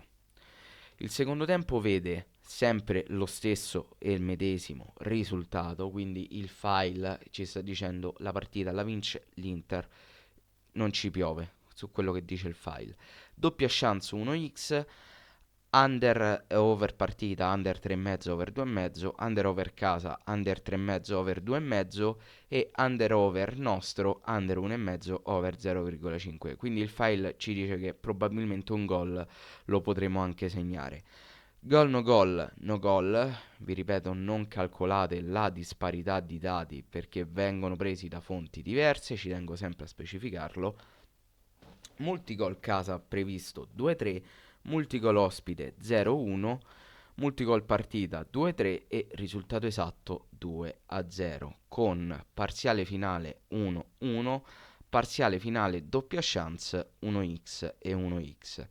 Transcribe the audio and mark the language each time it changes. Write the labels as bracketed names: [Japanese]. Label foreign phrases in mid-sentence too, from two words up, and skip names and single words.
[Italian] Il secondo tempo vede sempre lo stesso e il medesimo risultato, quindi il file ci sta dicendo la partita la vince l'Inter, non ci piove su quello che dice il file. Doppia chance 1x, under e over partita, under 3,5 over 2,5, under over casa, under 3,5 over 2,5 e under over nostro, under 1,5 over 0,5. Quindi il file ci dice che probabilmente un gol lo potremo anche segnare. Gol no gol, no gol, vi ripeto, non calcolate la disparità di dati perché vengono presi da fonti diverse, ci tengo sempre a specificarlo. Multigol casa previsto 2-3, multigol ospite 0-1, multigol partita 2-3 e risultato esatto 2-0, con parziale finale 1-1, parziale finale doppia chance 1x e 1x.